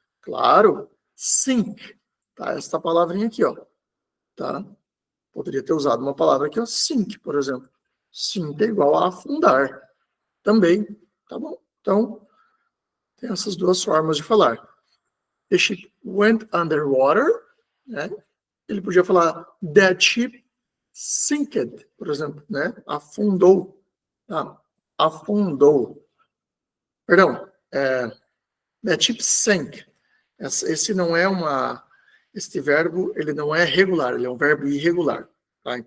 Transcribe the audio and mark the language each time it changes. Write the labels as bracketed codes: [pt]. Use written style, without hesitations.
[pt] Claro, sink. Tá? Essa palavrinha aqui, ó. Tá? Poderia ter usado uma palavra aqui, ó, sink, por exemplo. Sink é igual a afundar. Também, tá bom? Então, tem essas duas formas de falar. [en] The ship went underwater, [pt] né? Ele podia falar [en] that ship sinked, [pt] por exemplo, né? Afundou. Tá? Afundou. Perdão, [en] that ship sank. [pt] Esse não é este verbo, ele não é regular, ele é um verbo irregular. Tá?